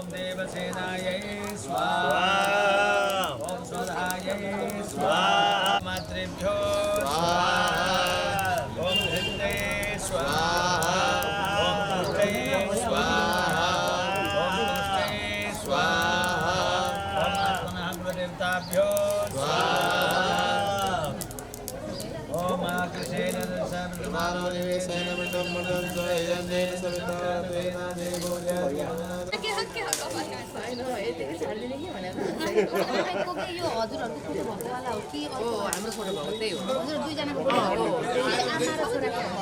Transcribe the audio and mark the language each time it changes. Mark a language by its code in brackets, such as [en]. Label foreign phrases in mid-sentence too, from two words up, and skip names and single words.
[sa] देवसेनायै स्वाहा ओम स्वधायै स्वाहा मातृभ्यो स्वाहा ओम हृदये स्वाहा ओम पुष्टे स्वाहा ओम पुष्टे स्वाहा ओम आत्मनाग्रदेवताभ्यो स्वाहा ओम आकृषेण [ne] यो हजुरहरूको फोटो भएकोवाला हो कि हाम्रो फोटो भएको त्यही हो हजुर दुईजनाको फोटो आमा र छोराको